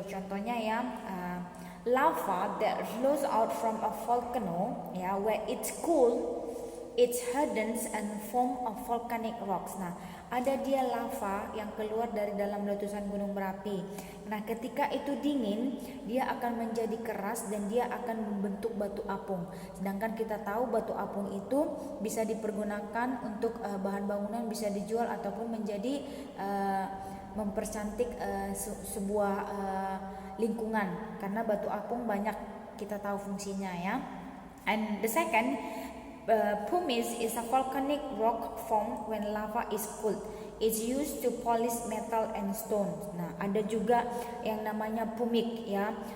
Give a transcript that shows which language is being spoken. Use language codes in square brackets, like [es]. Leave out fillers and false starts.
[id] Contohnya, [en] ya, lava that flows out from a volcano, ya, where it's cool, it hardens and form of volcanic rocks. [id] Nah, ada dia lava yang keluar dari dalam letusan gunung berapi. Nah, ketika itu dingin, dia akan menjadi keras dan dia akan membentuk batu apung. Sedangkan kita tahu batu apung itu bisa dipergunakan untuk bahan bangunan, bisa dijual ataupun menjadi mempercantik sebuah lingkungan, karena batu apung banyak kita tahu fungsinya, ya. [en] And the second, pumice is a volcanic rock formed when lava is cooled. It's used to polish metal and stone. [id] Nah, ada juga yang namanya pumik, ya.